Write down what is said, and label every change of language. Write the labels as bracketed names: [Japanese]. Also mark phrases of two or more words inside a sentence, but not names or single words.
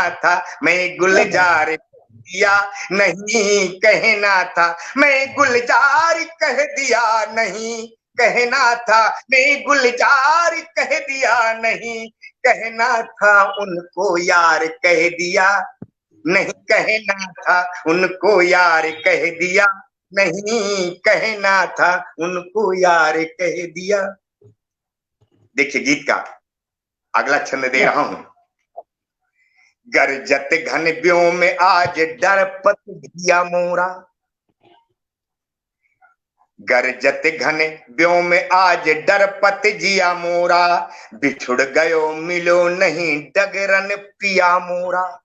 [Hindi] था, मैं गुलजार कह दिया, नहीं कहना था, मैं गुलजार कह दिया, नहीं कहना था, मैं गुलजार कह दिया, नहीं कहना था, उनको यार कह दिया, नहीं कहना था, उनको यार कह दिया, नहीं कहना था, उनको यार कह दिया। देखिए गीत का अगला छंद दे रहा हूं। [Braj] गरजत घन ब्यों में आज डरपत दिया मोरा, गरजत घन ब्यों में आज डरपत जिया मोरा, बिछुड़ गयो मिलो नहीं डगरन पिया मोरा,